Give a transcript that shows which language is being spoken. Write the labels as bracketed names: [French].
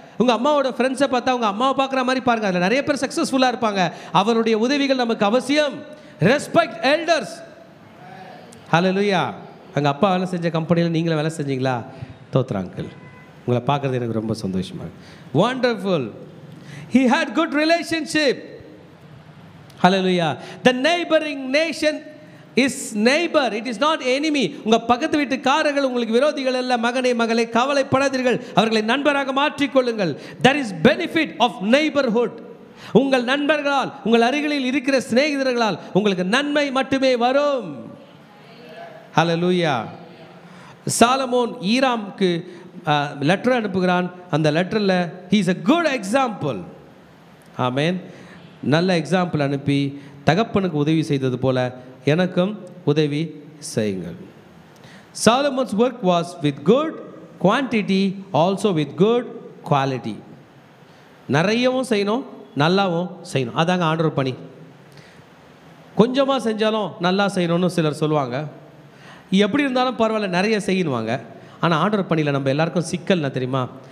[Tamil] உங்கள் அம்மாவோட ஃப்ரெண்ட்ஸை பார்த்தா உங்கள் அம்மாவை பார்க்குற மாதிரி பாருங்கள். அதில் நிறைய பேர் சக்ஸஸ்ஃபுல்லாக இருப்பாங்க. அவருடைய உதவிகள் நமக்கு அவசியம். Respect elders. ஹல்லேலூயா. எங்கள் அப்பா வேலை செஞ்ச கம்பெனியில் நீங்களும் வேலை செஞ்சீங்களா? தோத்துற அங்கிள், உங்களை பார்க்குறது எனக்கு ரொம்ப சந்தோஷமாக. Wonderful. [English] He had good relationship. Hallelujah. The neighboring nation is neighbor, it is not enemy. [Tamil] உங்கள் பக்கத்து வீட்டுக்காரர்கள் உங்களுக்கு விரோதிகள் அல்ல. மகனே மகளே, கவலைப்படாதீர்கள், அவர்களை நண்பராக மாற்றிக்கொள்ளுங்கள். [English] There is benefit of neighborhood. [Tamil] உங்கள் நண்பர்களால், உங்கள் அருகில் இருக்கிற சிநேகிதர்களால் உங்களுக்கு நன்மை மட்டுமே வரும். ஹல்லேலூயா. சாலமோன் ஈராமுக்கு லெட்டர் அனுப்புகிறான். அந்த லெட்டரில் [English] he is a good example. [Tamil] ஆமென். நல்ல எக்ஸாம்பிள் அனுப்பி தகப்பனுக்கு உதவி செய்தது போல எனக்கும் உதவி செய்யுங்கள். [English] Solomon's work was with good quantity, also with good quality. [Tamil] நிறையவும் செய்யணும், நல்லாவும் செய்யணும். அதாங்க ஆண்டவர் பணி. கொஞ்சமாக செஞ்சாலும் நல்லா செய்யணும்னு சிலர் சொல்லுவாங்க. எப்படி இருந்தாலும் பரவாயில்ல, நிறைய செய்யணுவாங்க. ஆனால் ஆண்டவர் பணியில் நம்ம எல்லாருக்கும் சிக்கல் என்ன தெரியுமா?